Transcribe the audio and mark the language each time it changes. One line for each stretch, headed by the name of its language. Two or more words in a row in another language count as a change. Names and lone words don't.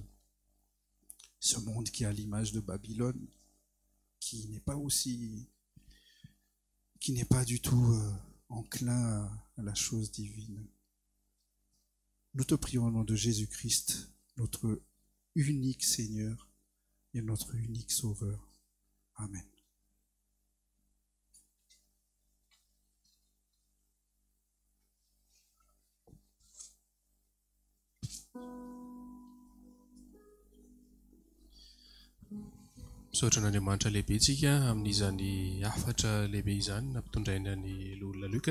French: Ce monde qui a l'image de Babylone, qui n'est pas du tout enclin à la chose divine. Nous te prions au nom de Jésus-Christ, notre unique Seigneur et notre unique Sauveur. Amen.
Malagasy: Misaotra an'Andriamanitra lehibe tsika amin'izany hafatra lehibe izany nampitondraina ny olona Luka.